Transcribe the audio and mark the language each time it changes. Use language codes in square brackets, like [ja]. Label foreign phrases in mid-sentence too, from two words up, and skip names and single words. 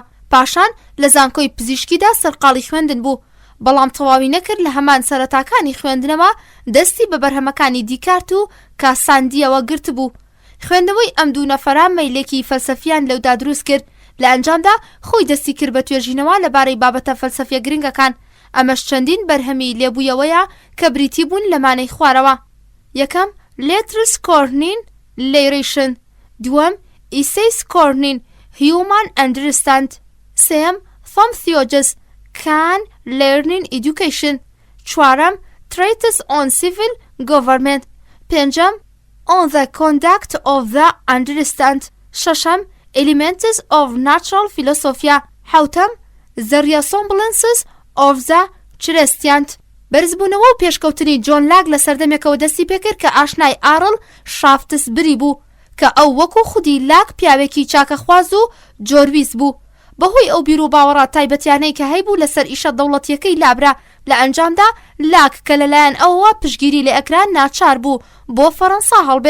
[ckb] پاشان لە زانکۆی پزیشکیدا سەرقاڵی خوێندن بوو، بەڵام تەواوی نەکرد لە هەمان سەرەتاکانی خوێندنەوە دەستی بە بەرهەمەکانی دیکارت و کاساندیەوە گرت بوو. خوێندنەوەی ئەم دوو نەفەرە مەیلێکی فەلسەفیان لەودا دروست کرد. لە ئەنجامدا خۆی دەستی کرد بە توێژینەوە لەبارەی بابەتە فەلسەفیە گرنگەکان. ئەمەش چەندین بەرهەمی لێبوویەوەیە کە بریتی بوون لە مانەی خوارەوە. یەکەم Letters Concerning Narration، دووەم Essays Concerning Human Understanding، سێم Some Theologies Can Learning Education، چوارەم Treatise on Civil Government، پێنجەم On the Conduct of the Understand، شەشەم Elements of Natural Philosophy، حوتەم The Ressemblances of the Christian. بەرزبوونەوە و پێشکەوتنی جۆن لاک لە سەردەمێکەوە دەستی پێکرد کە ئاشنای ئارڵ شافتسبری بوو کە ئەو وەکو خودی لاک پیاوێکی چاکەخواز و جۆرویست بوو. بەهۆی ئەو بیر و باوەڕە تایبەتیانەی کە هەیبوو لەسەر ئیشە دەوڵەتیەکەی لابرا. لە ئەنجامدا لاک کە لەلایەن ئەوەوە پشگیری لە ئەکران ناچار بوو بۆ فەڕەنسا هەڵبێ.